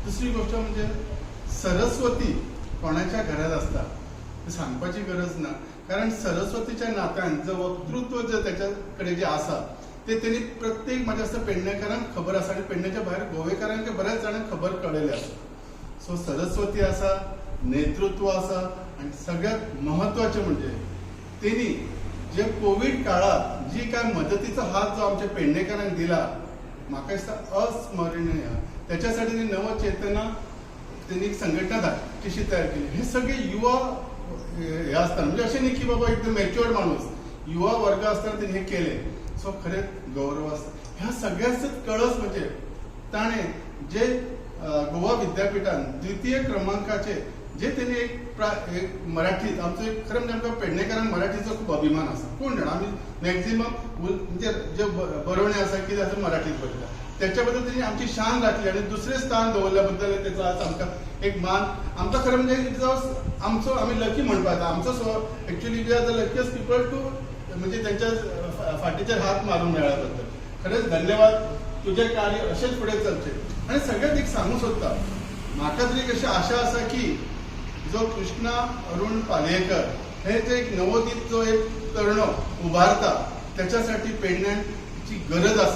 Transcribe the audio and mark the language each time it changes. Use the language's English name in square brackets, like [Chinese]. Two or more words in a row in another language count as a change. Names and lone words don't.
[Konkani] दुसरी गोष्ट म्हणजे सरस्वती कोणाच्या घरात आसता ते सांगपाची गरज ना. कारण सरस्वतीच्या नात्यान जो वक्तृत्व जे त्याच्या कडेन जे आसा ते त्यांनी प्रत्येक म्हाज्या आसता पेडणेकारांक खबर आसा आणि पेडण्याच्या भायर गोवेकारांक बऱ्याच जाणांक खबर कळलेले आसा. सो सरस्वती आसा, नेतृत्व आसा आणि सगळ्यात महत्वाचे म्हणजे त्यांनी जे कोविड काळात जी काय मदतीचा हात जो आमच्या पेडणेकारांक दिला म्हाका दिसता अस्मरणीय. त्याच्यासाठी नवचेतना त्यांनी एक संघटना कशी तयार केली. [Marathi] हे सगळे युवा हे असतात, म्हणजे असे नाही की बाबा एकदम मॅच्युअर्ड माणूस, युवा वर्ग असताना त्यांनी हे केले. सो खरेच गौरव असतो. ह्या सगळ्याच कळस म्हणजे ताणे जे गोवा विद्यापीठान द्वितीय क्रमांकाचे जे त्यांनी एक मराठीत आमचं एक खरं म्हणजे आमकां पेडणेकारांक मराठीचो खूप अभिमान आसा. [Konkani] कोण जाणा आमी मॅक्झिमम म्हणजे जे बरोवणे आसा कितें आसा मराठीत बरयता, त्याच्या बद्दल त्यांनी आमची शान राखली आणि दुसरे स्थान दवरल्या बद्दल त्याचा आज आमकां एक मान. आमकां खरं म्हणजे आमचो आमी लकी म्हणपाक आमचो एक्च्युअली [English] we are the luckiest people to [Konkani] म्हणजे त्यांच्या फाटीचेर हात मारून मेळ्ळ्या बद्दल खरेंच धन्यवाद. तुझे कार्य असेच पुढे चलचे. आणि सगळ्यात एक सांगू सोदता, म्हाका तरी एक अशी आशा आसा की जो कृष्णा अरुण पालयेकर हे जे एक नवोदित जो एक तरुण उभारता त्याच्यासाठी पेडण्याची गरज आसा.